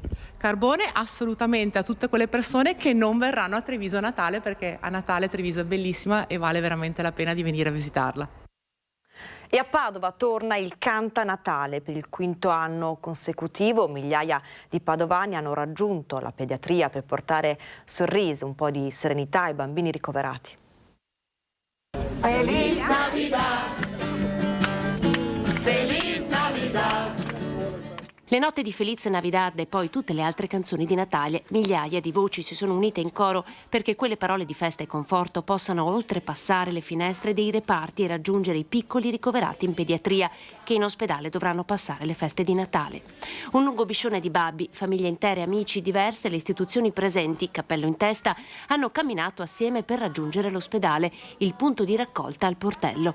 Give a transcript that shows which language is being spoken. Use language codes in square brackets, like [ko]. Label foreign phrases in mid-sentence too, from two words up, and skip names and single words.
[it] Carbone assolutamente a tutte quelle persone che non verranno a Treviso a Natale, perché a Natale Treviso è bellissima e vale veramente la pena di venire a visitarla. E a Padova torna il Canta Natale. Per il 5° anno consecutivo migliaia di padovani hanno raggiunto la pediatria per portare sorrisi, un po' di serenità ai bambini ricoverati. [es] Feliz Navidad, Feliz Navidad. [it] Le note di Feliz Navidad e poi tutte le altre canzoni di Natale, migliaia di voci si sono unite in coro perché quelle parole di festa e conforto possano oltrepassare le finestre dei reparti e raggiungere i piccoli ricoverati in pediatria che in ospedale dovranno passare le feste di Natale. Un lungo biscione di babbi, famiglie intere, amici diverse e le istituzioni presenti, cappello in testa, hanno camminato assieme per raggiungere l'ospedale, il punto di raccolta al portello.